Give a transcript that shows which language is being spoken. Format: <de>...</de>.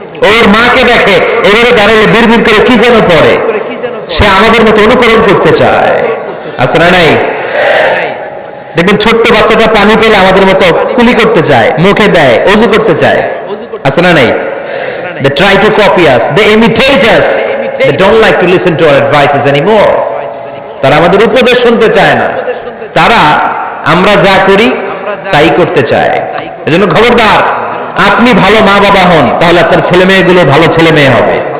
<bn>ওর মাকে দেখে এভাবে দাঁড়ালে বিড়বিড় করে কি যেন পড়ে। সে আমাদের মতো অনুকরণ করতে চায়, আছে না নাই? দেখবেন ছোট্ট বাচ্চাটা পানি পেলে আমাদের মতো কুলি করতে চায়, মুখে দেয়, ওযু করতে চায়, আছে না নাই?</bn> <en>They try to copy us, they imitate us, they don't like to listen to our advices anymore.</en> <bn>তারা আমাদের উপদেশ শুনতে চায় না, তারা আমরা যা করি তাই করতে চায়। এজন্য খবরদার, আপনি ভালো মা বাবা হন, তাহলে আপনার ছেলে মেয়েগুলো ভালো ছেলে মেয়ে হবে।</bn>